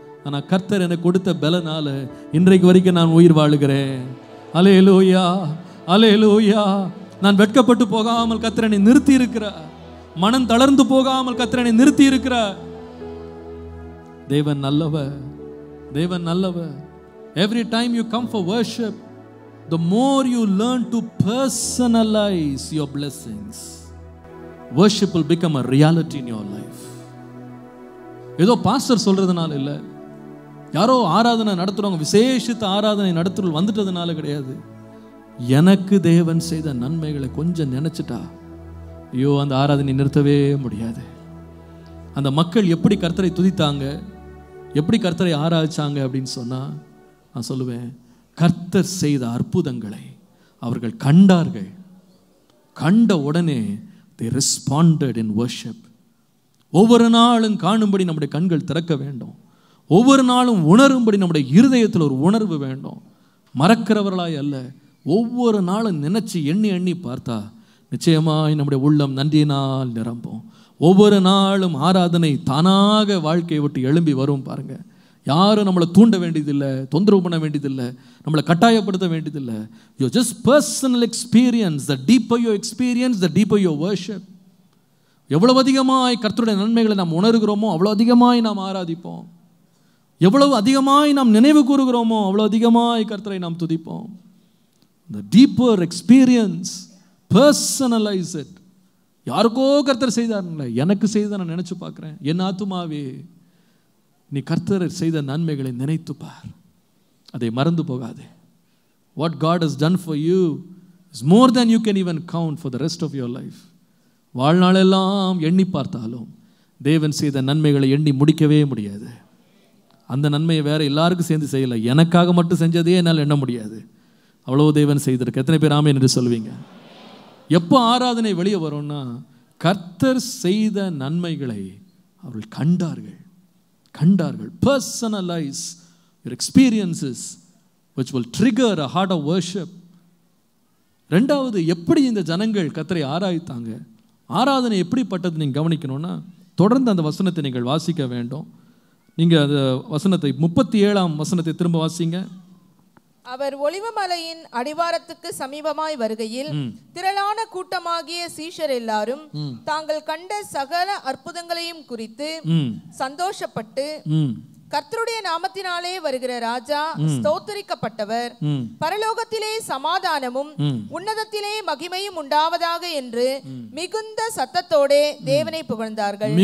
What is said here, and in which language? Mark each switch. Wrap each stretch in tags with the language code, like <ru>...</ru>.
<ta>ஆனால் கர்த்தர் எனக்கு கொடுத்த பலனால இன்றைக்கு வரைக்கும் நான் உயிர் வாழுகிறேன். அல்லேலூயா, அல்லேலூயா. நான் வெட்கப்பட்டு போகாமல் கர்த்தர் என்னை நிறுத்தி இருக்கிறார். மனம் தளர்ந்து போகாமல் கர்த்தர் என்னை நிறுத்தி இருக்கிறார். தேவன் நல்லவர், தேவன் நல்லவர்.</ta> <en>Every time you come for worship, the more you learn to personalize your blessings, worship will become a reality in your life.</en> <ta>ஏதோ பாஸ்டர் சொல்றதுனால இல்லை, யாரோ ஆராதனை நடத்துறவங்க விசேஷித்த ஆராதனை நடத்துறவங்க வந்துட்டதுனால கிடையாது. எனக்கு தேவன் செய்த நன்மைகளை கொஞ்சம் நினைச்சிட்டா ஐயோ அந்த ஆராதனை நிறுத்தவே முடியாது. அந்த மக்கள் எப்படி கர்த்தரை துதித்தாங்க, எப்படி கர்த்தரை ஆராய்ச்சாங்க அப்படின்னு சொன்னா நான் சொல்லுவேன், கர்த்தர் செய்த அற்புதங்களை அவர்கள் கண்டார்கள். கண்ட உடனே</ta> <en>they responded in worship.</en> <ta>ஒவ்வொரு நாளும் காணும்படி நம்முடைய கண்கள் திறக்க வேண்டும். ஒவ்வொரு நாளும் உணரும்படி நம்முடைய இருதயத்தில் ஒரு உணர்வு வேண்டும். மறக்கிறவர்களாய் அல்ல, ஒவ்வொரு நாளும் நினைச்சு எண்ணி எண்ணி பார்த்தா நிச்சயமாய் நம்முடைய உள்ளம் நன்றியினால் நிரம்பும். ஒவ்வொரு நாளும் ஆராதனை தானாக வாழ்க்கையை விட்டு எழும்பி வரும். பாருங்க, யாரும் நம்மளை தூண்ட வேண்டியதில்லை, தொந்தரவு பண்ண வேண்டியதில்லை, நம்மளை கட்டாயப்படுத்த வேண்டியதில்லை.</ta> <en>You just personal experience. The deeper you experience, the deeper you worship.</en> <ta>எவ்வளவு அதிகமாய் கர்த்தருடைய நன்மைகளை நாம் உணர்கிறோமோ அவ்வளோ அதிகமாய் நாம் ஆராதிப்போம். எவ்வளவு அதிகமாய் நாம் நினைவு கூறுகிறோமோ அவ்வளோ அதிகமாய் கர்த்தரை நாம் துதிப்போம்.</ta> <en>The deeper experience, personalize it.</en> <ta>யாருக்கோ கர்த்தர் செய்தார்ல, எனக்கு செய்த நான் நினைச்சு பார்க்கிறேன். என் ஆத்துமாவே நீ கர்த்தர் செய்த நன்மைகளை நினைத்து பார், அதை மறந்து போகாதே.</ta> <en>What God has done for you is more than you can even count for the rest of your life.</en> <ta>வாழ்நாளெல்லாம் எண்ணி பார்த்தாலும் தேவன் செய்த நன்மைகளை எண்ணி முடிக்கவே முடியாது. அந்த நன்மையை வேற எல்லாருக்கும் சேர்ந்து செய்யலை, எனக்காக மட்டும் செஞ்சதே என்னால் எண்ண முடியாது. அவ்வளோ தேவன் செய்திருக்கு. எத்தனை பேர் ஆமென் என்று சொல்வீங்க? எப்போ ஆராதனை வெளியே வரும்னா, கர்த்தர் செய்த நன்மைகளை அவர்கள் கண்டார்கள், கண்டார்கள்.</ta> <en>Personalize your experiences which will trigger a heart of worship.</en> <ta>ரெண்டாவது, எப்படி இந்த ஜனங்கள் கர்த்தரை ஆராய்த்தாங்க, ஆராதனை எப்படிப்பட்டது நீங்கள் கவனிக்கணும்னா, தொடர்ந்து அந்த வசனத்தை நீங்கள் வாசிக்க வேண்டும். நீங்கள் அந்த வசனத்தை 37ஆம் வசனத்தை திரும்ப வாசிங்க. அவர் ஒலிவமலையின் அடிவாரத்துக்கு சமீபமாய் வருகையில் திரளான கூட்டமாகிய சீஷர் எல்லாரும் தாங்கள் கண்ட சகல அற்புதங்களையும் குறித்து சந்தோஷப்பட்டு, கர்த்தருடைய நாமத்தினாலே வருகிற ராஜா ஸ்தோத்தரிக்கப்பட்டவர், பரலோகத்திலே சமாதானமும் உன்னதத்திலே மகிமையும் உண்டாவதாக என்று மிகுந்த சத்தத்தோடே தேவனை புகழ்ந்தார்கள்.</ta>